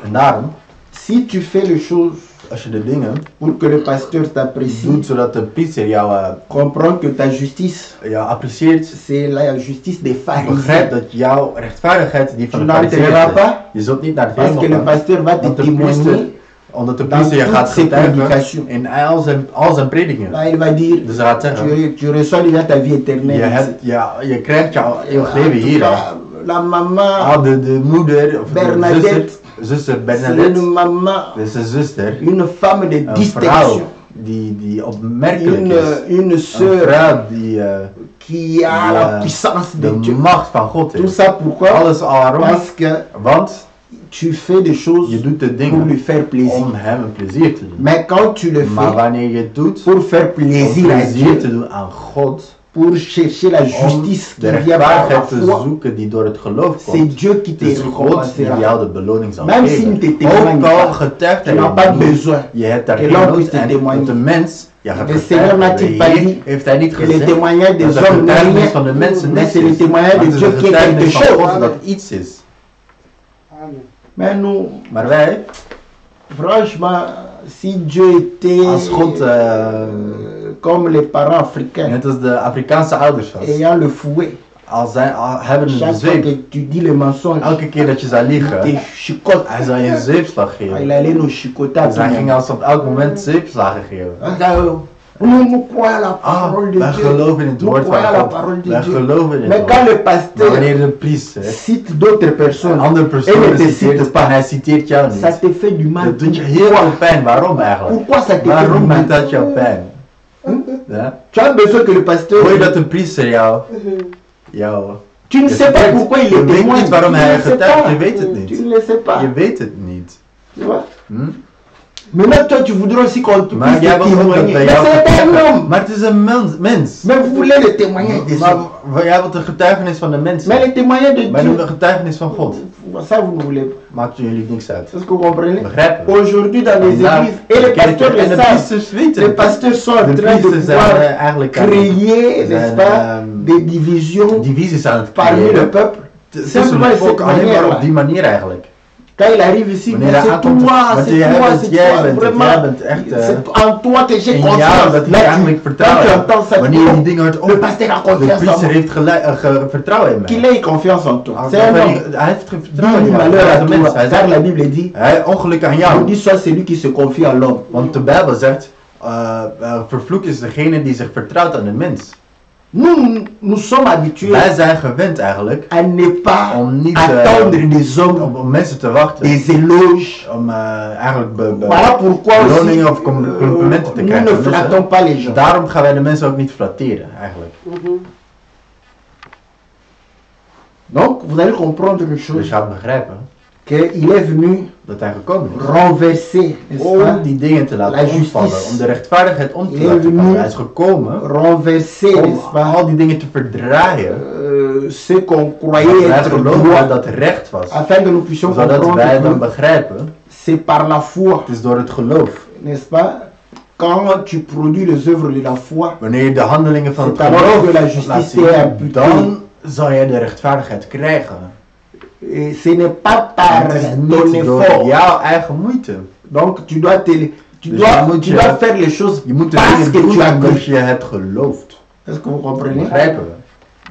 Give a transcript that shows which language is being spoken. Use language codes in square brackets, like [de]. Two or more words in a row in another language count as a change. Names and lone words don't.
[fr] Si tu fais les choses [nl] als je de dingen [fr] pour que le pasteur t'apprécie, [nl] doet zodat de priester jou [fr] comprend que ta justice [nl] apprecieert, [fr] c'est la justice des pharisiens. [nl] Begrijp dat jouw rechtvaardigheid die van de fariseeërs is. Je zult niet naar het hemel gaan. [fr] Parce que le pasteur va te témoigner. [nl] Omdat de priester je gaat getuigen in al zijn predikingen. [fr] Là, il va dire, [nl] dus hij gaat zeggen, [fr] tu reçois déjà ta vie éternelle. [nl] Je krijgt jouw eeuwig leven hier al. [fr] La maman, [nl] de moeder of Bernadette, zuster Bernadette, [fr] une maman, [nl] dus een zuster, [fr] une femme de distinction, [nl] die opmerkelijk is, [fr] une sœur, [nl] vrouw die [fr] qui a la puissance de Dieu. [nl] Macht van God [fr] Tout ça pourquoi? [nl] Alles waarom? [fr] Parce que [nl] want [fr] tu fais des choses [nl] Je doet de [fr] pour lui [nl] dingen [fr] faire plaisir. [nl] om hem een plezier te doen. [fr] Mais quand tu le [nl] Maar [fr] fais [nl] wanneer je het doet [fr] pour faire [nl] om [fr] plaisir à [nl] plezier te [fr] Dieu, [nl] doen aan God, [fr] pour chercher la [nl] om [fr] justice [nl] de [fr] qui vient par la [nl] rechtvaardigheid te [fr] foi, [nl] zoeken die door het geloof [fr] c'est [nl] komt, [fr] Dieu qui [nl] het is te God die [fr] récompensera. [nl] jou de beloning zal [fr] Même s'il ne [nl] geven. [fr] te témoigne [nl] Ook al [fr] pas, [nl] getuigt [fr] tu [nl] hij [fr] n'as pas [nl] je niet, [fr] besoin [nl] je hebt daar [fr] que [nl] geen [fr] l'homme [nl] nood [fr] puisse te [nl] aan, [fr] témoigner. [nl] dat de mens je gaat [fr] Le Seigneur [nl] getuigen. [fr] n'a-t-il [nl] De [fr] pas [nl] Heer [fr] dit [nl] heeft hij niet [fr] que le [nl] gezegd [fr] témoignage [nl] dat [fr] des [nl] de [fr] hommes n'est [nl] getuigenis [fr] rien, [nl] van de mensen [fr] mais [nl] niks [fr] c'est le [nl] is, [fr] témoignage [nl] maar [fr] de [nl] het is [fr] Dieu [nl] de [fr] qui est quelque [nl] getuigenis van [fr] chose. [nl] God dat iets is. [fr] Mais nous, [nl] Maar wij, [fr] franchement, si Dieu était [nl] als God [fr] comme les parents africains, [nl] net als de Afrikaanse ouders was, [fr] ayant le fouet, [nl] hebben een [fr] chaque fois [nl] zweep, [fr] que tu dis le mensonge, [nl] elke keer dat je zou [fr] il te [nl] liegen, [fr] chicote. [nl] hij zou je een zweepslag [fr] Il [nl] geven. [fr] allait nous chicoter à [nl] Dus [fr] tout [nl] hij ging [fr] moment. [nl] ons op elk moment zweepslagen geven. [fr] Nous croyons à la [nl] Ah, [fr] parole de [nl] wij [fr] Dieu. [nl] geloven in het [fr] Nous [nl] woord van [fr] croyons à la [nl] God. [fr] parole de [nl] Wij [fr] Dieu. [nl] geloven in [fr] Mais [nl] het [fr] quand [nl] woord. [fr] le [nl] Maar [fr] pasteur [nl] wanneer de priester [fr] cite d'autres [nl] een [fr] personnes [nl] andere [fr] et [nl] persoon [fr] ne te [nl] citeert [fr] cite pas, [nl] en hij citeert jou [fr] ça [nl] niet, [fr] te fait du mal. [nl] dat doet je heel veel pijn. Waarom eigenlijk? [fr] Pourquoi ça te fait du [nl] Waarom [fr] mal? [nl] doet dat jou pijn? Ja? [fr] Tu as besoin que le pasteur... [nl] Hoor je dat een priester jou [fr] Tu ne sais pas pourquoi il [nl] je [fr] est [nl] weet [fr] témoin. [nl] niet waarom [fr] Tu [nl] hij [fr] ne sais [nl] getuigt, [fr] pas. [nl] je weet het niet. [fr] Tu ne le sais pas. [nl] Je weet het niet. [fr] Tu vois? Hm? Maintenant, toi, tu voudrais aussi qu'on te [nl] Maar [fr] puisse [nl] jij wil ook dat [fr] témoigner. [nl] bij [fr] Mais [nl] jou [fr] c'est un [nl] getuigen. [fr] homme. [nl] Maar het is een mens. [fr] Mais vous voulez le témoignage des hommes. [nl] Maar jij wilt de getuigenis van de [fr] Mais [nl] mensen. [fr] le témoignage de [nl] Maar [fr] Dieu, [nl] de getuigenis van God. [fr] ça vous ne voulez pas. [nl] Maakt jullie niks uit. [fr] Est-ce que vous comprenez? [nl] Begrijpen? [fr] Aujourd'hui, dans les [nl] Vandaag [fr] églises, et les pasteurs [nl] en [fr] le [nl] de [fr] savent, [nl] priesters weten [fr] les [nl] het. [fr] pasteurs sont en [nl] De [fr] train de [nl] priesters zijn [fr] pouvoir [nl] eigenlijk [fr] créer, n'est-ce pas, des divisions [nl] divisies aan het [fr] parmi le [nl] creëren. [fr] peuple. [nl] Tussen [fr] Simplement [nl] het [fr] de [nl] volk [fr] cette [nl] alleen maar [fr] manière-là. [nl] op die manier eigenlijk. [fr] Quand il arrive ici, [nl] Wanneer [fr] mais [nl] hij [fr] c'est [nl] aankomt, [fr] toi, [nl] want [fr] c'est [nl] jij [fr] toi, [nl] bent- [fr] c'est [nl] jij [fr] toi, [nl] bent het, [fr] vraiment. [nl] jij bent echt, [fr] C'est en toi que j'ai [nl] in jou [fr] confiance. [nl] dat hij [fr] Là, [nl] eigenlijk [fr] quand [nl] vertrouwen [fr] tu [nl] hebt. [fr] entends ça, [nl] Wanneer je die dingen hoort, [fr] le pasteur a [nl] de [fr] confiance en [nl] priester [fr] moi. [nl] heeft vertrouwen in [fr] Qu'il [nl] mij. [fr] ait confiance en toi. [nl] Als [fr] C'est un [nl] hij [fr] homme. [nl] heeft vertrouwen in [fr] Dis [nl] mij. [fr] malheur [nl] Hij [fr] à [nl] is een mens. [fr] toi, [nl] Hij [fr] car la [nl] zegt, [fr] Bible dit, [nl] ongeluk aan [fr] on [nl] jou. [fr] dit soit celui qui se confie à l'homme. [nl] Want de Bijbel zegt, vervloekt is degene die zich vertrouwt aan de mens. [fr] Nous sommes habitués [nl] Wij zijn gewend eigenlijk [fr] à ne pas [nl] om niet [fr] attendre des hommes [nl] om mensen te wachten. [fr] des éloges. [nl] Om eigenlijk [fr] Voilà pourquoi aussi [nl] beloningen of complimenten te [fr] nous [nl] krijgen. [fr] ne [nl] van mensen. [fr] flattons pas les gens. [nl] Daarom gaan wij de mensen ook niet flatteren eigenlijk. [fr] Donc vous allez comprendre une [nl] Dus [fr] chose, [nl] je gaat begrijpen [fr] qu'il est venu [nl] dat hij gekomen is. [fr] renverser, n'est-ce [nl] Om [fr] pas, [nl] die dingen te [fr] La [nl] laten [fr] justice. [nl] omvallen. Om de rechtvaardigheid om te [fr] Il est [nl] laten [fr] venu [nl] vallen. Hij is gekomen [fr] renverser, [nl] om [fr] n'est-ce pas, [nl] al die dingen te verdraaien. [fr] ce qu'on [nl] Wat [fr] croyait [nl] wij [fr] être [nl] geloofden [fr] droit, [nl] dat recht was. [fr] afin que nous puissions [nl] Zodat wij dan [fr] comprendre que [nl] begrijpen, [fr] c'est par la foi, [nl] het is door het geloof. [fr] n'est-ce pas, quand tu produis les œuvres de la foi, [nl] Wanneer je de handelingen van het [fr] c'est alors [nl] geloof [fr] que la [nl] laat [fr] justice [nl] zien, [fr] est imputée. [nl] dan zal je de rechtvaardigheid krijgen. [fr] Et ce n'est pas par [nl] Het is [fr] ton [nl] niet door [fr] effort. [nl] jouw eigen moeite. [fr] Donc tu dois, tu [nl] Dus [fr] dois, [nl] je moet [fr] tu [nl] je- [fr] dois faire les choses [nl] Je moet de [fr] parce [nl] dingen [fr] que tu as [nl] doen [fr] cru. [nl] omdat je het gelooft. [fr] Est-ce que vous comprenez? [nl] Begrijpen we?